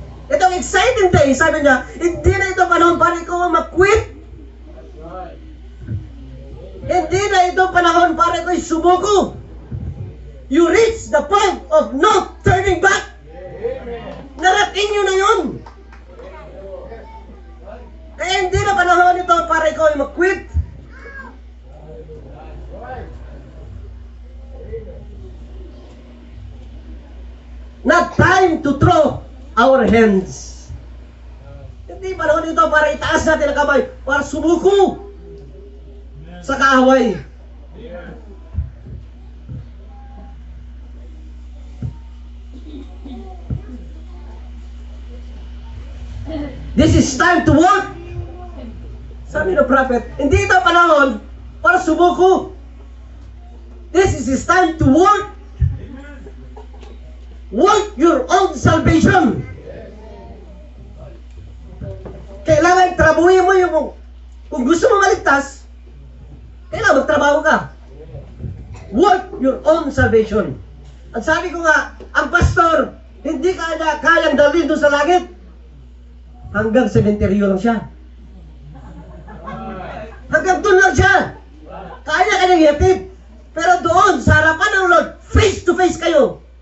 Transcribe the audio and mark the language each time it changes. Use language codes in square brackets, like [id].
[tl] Itong exciting day, sabi niya, hindi na ito panahon para ikaw mag-quit. Hindi na ito panahon para ikaw sumuko. [en] You reach the point of no turning back. [tl] Narating nyo na yun. Kaya hindi na panahon ito para ikaw ay mag-quit. [en] Not time to throw our hands. [tl] Hindi panahon ito para itaas natin ang kamay, para sumuko sa kaaway. [en] This is time to work. [tl] Sabi ng prophet, hindi ito panahon para sumuko. [en] This is his time to work. Work your own salvation. [tl] Kailangan trabuhin mo yung, kung gusto mo maligtas, kailangan magtrabaho ka. [en] Work your own salvation. [tl] At sabi ko nga, ang pastor, hindi kayang dalhin doon sa langit. Hanggang sementeryo lang siya. Hanggang doon lang siya. Kaya kanyang ihatid. Pero doon, sa harapan ng Lord, face to face kayo.